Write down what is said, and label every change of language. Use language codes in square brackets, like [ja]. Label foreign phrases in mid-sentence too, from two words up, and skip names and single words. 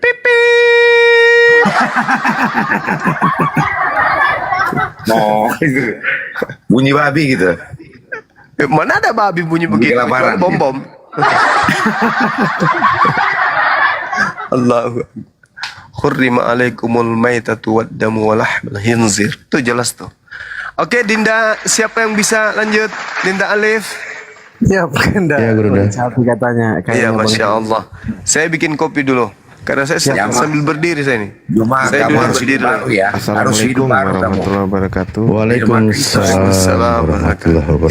[id] Oh, itu. Bunyi babi gitu. Mana ada babi bunyi begitu? [ar] Bom-bom. الله أكبر. حرمت عليكم الميتة والدم ولحم الخنزير. [id] Itu jelas tuh. Oke, Dinda, siapa yang bisa lanjut? Dinda Alif. Ya, Bunda. Ya, Gurunda. Katanya. Iya, [ar] ما شاء الله. [id] Saya bikin kopi dulu. Karena saya sambil berdiri saya ini. Saya harus hidup baru ya. [ar] السلام عليكم ورحمة الله وبركاته. وعليكم السلام ورحمة الله وبركاته.